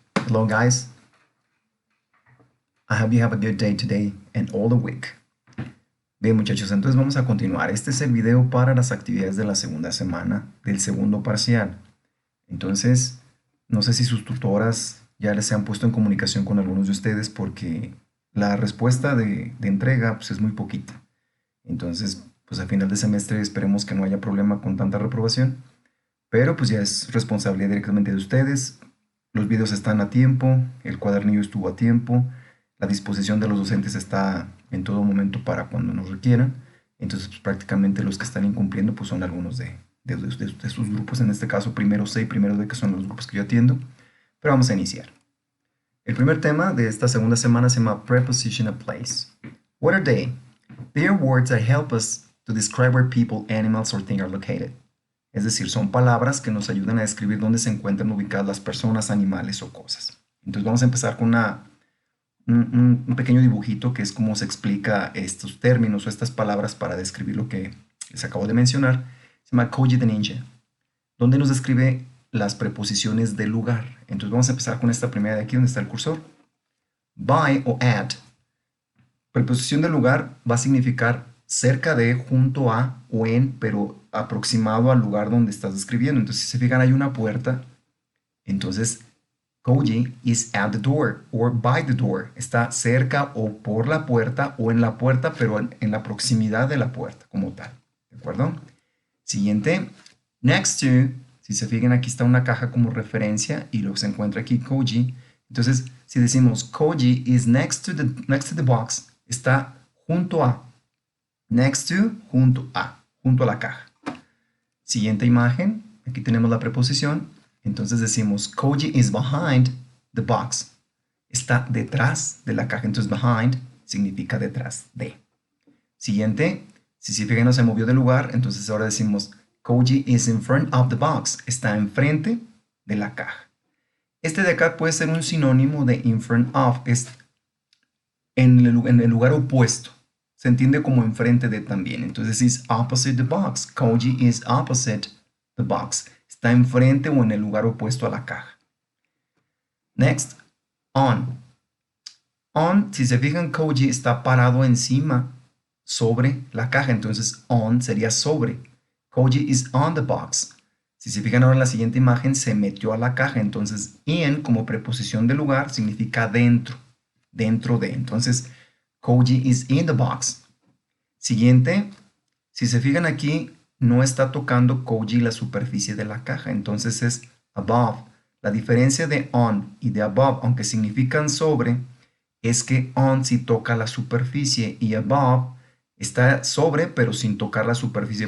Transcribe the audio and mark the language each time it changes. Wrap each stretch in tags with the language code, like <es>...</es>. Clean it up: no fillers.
<en>Hello guys, I hope you have a good day today and all the week.</en> <es>Bien muchachos, entonces vamos a continuar. Este es el video para las actividades de la segunda semana del segundo parcial. Entonces, no sé si sus tutoras ya les se han puesto en comunicación con algunos de ustedes porque la respuesta de entrega pues, es muy poquita. Entonces, pues a final de semestre esperemos que no haya problema con tanta reprobación. Pero pues ya es responsabilidad directamente de ustedes. Los videos están a tiempo, el cuadernillo estuvo a tiempo, la disposición de los docentes está en todo momento para cuando nos requieran. Entonces, pues, prácticamente los que están incumpliendo pues, son algunos de sus grupos, en este caso primero C y primero D, que son los grupos que yo atiendo. Pero vamos a iniciar. El primer tema de esta segunda semana se llama Preposition of Place.</es> <en>What are they? They are words that help us to describe where people, animals, or things are located.</en> <es>Es decir, son palabras que nos ayudan a describir dónde se encuentran ubicadas las personas, animales o cosas. Entonces vamos a empezar con un pequeño dibujito que es cómo se explica estos términos o estas palabras para describir lo que les acabo de mencionar. Se llama Koji the Ninja, donde nos describe las preposiciones de lugar. Entonces vamos a empezar con esta primera de aquí donde está el cursor. By o at. Preposición de lugar va a significar cerca de, junto a o en, pero aproximado al lugar donde estás describiendo. Entonces, si se fijan, hay una puerta.</es> <en>Entonces, Koji is at the door or by the door.</en> <es>Está cerca o por la puerta o en la puerta, pero en la proximidad de la puerta como tal. ¿De acuerdo? Siguiente. Next to. Si se fijan, aquí está una caja como referencia y luego se encuentra aquí Koji. Entonces, si decimos</es> <en>Koji is next to the box,</en> <es>está junto a. Next to, junto a la caja. Siguiente imagen, aquí tenemos la preposición. Entonces decimos Koji is behind the box. Está detrás de la caja. Entonces behind significa detrás de. Siguiente, si se fijan no se movió de lugar, entonces ahora decimos</es> <en>Koji is in front of the box.</en> <es>Está enfrente de la caja. Este de acá puede ser un sinónimo de in front of. Es en el lugar opuesto. Se entiende como enfrente de también.</es> <en>Entonces is opposite the box. Koji is opposite the box.</en> <es>Está enfrente o en el lugar opuesto a la caja. Next, on. On, si se fijan, Koji está parado encima, sobre la caja. Entonces on sería sobre.</es> <en>Koji is on the box.</en> <es>Si se fijan ahora en la siguiente imagen, se metió a la caja. Entonces in, como preposición de lugar, significa dentro. Dentro de.</es> <en>Entonces, Koji is in the box.</en> <es>Siguiente, si se fijan aquí, no está tocando Koji la superficie de la caja, entonces es above. La diferencia de on y de above, aunque significan sobre, es que on sí toca la superficie y above está sobre pero sin tocar la superficie.</es>